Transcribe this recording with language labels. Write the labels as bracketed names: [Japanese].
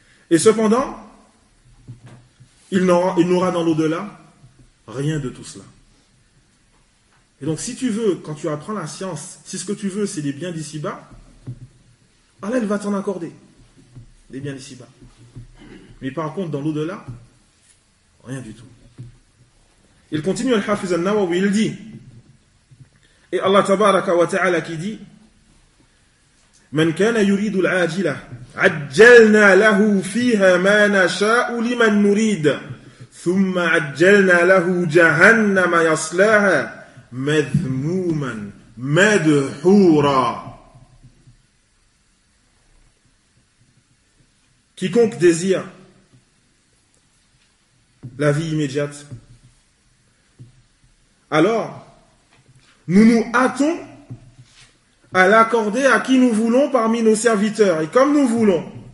[French] Et cependant, il n'aura dans l'au-delà rien de tout cela. Et donc, si tu veux, quand tu apprends la science, si ce que tu veux, c'est des biens d'ici-bas, Allah, il va t'en accorder, des biens d'ici-bas. Mais par contre, dans l'au-delà, rien du tout. Il continue, Al-Hafiz al-Nawawi, il dit, et Allah tabaraka wa ta'ala qui dit, [Arabic] من كان يريد العاجلة عجلنا له فيها ما نشاء لمن نريد ثم عجلنا له جهنم يصلاها مذموما مدحورا. [French] Quiconque désire la vie immédiate, alors nous nous hâtons à l'accorder à qui nous voulons parmi nos serviteurs, et comme nous voulons.